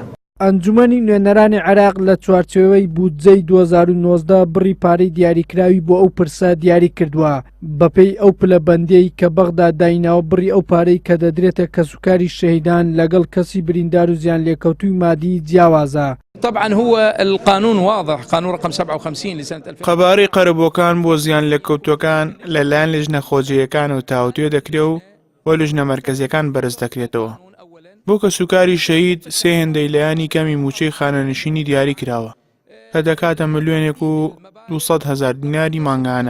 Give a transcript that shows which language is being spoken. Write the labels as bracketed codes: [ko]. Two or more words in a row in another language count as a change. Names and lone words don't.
[ckb] ئەنجومەنی نوێنەرانی عێراق لە چوارچێوەی بودجەی 2019 بڕی پارەی دیاریکراوی بۆ ئەو پرسە دیاری کردووە بەپێی ئەو پلەبەندەی کە بەغدا دایناوە بڕی ئەو پارەی کە دەدرێتە کەسوکاری شەهیدان لەگەڵ کەسی بریندار و زیان لێکەوتووی مادی جیاوازە. [ar] طبعا هو القانون واضح، قانون رقم 57 لسنة 2000. [ckb] قەبارەی قەرەبووەکان بۆ زیان لێکەوتووەکان لەلایەن لیژنە خۆجیەکان و تاوتوێ دەکرێت و لیژنە مەرکەزیەکان بەرز دەکرێتەوە. بۆ کەسوکاری شەهید سێ هێندەی لایەنی کەمی موچەی خانەنشینی دیاری کراوە کە دەکاتە ملیۆنێک و 200,000 دیناری مانگانە.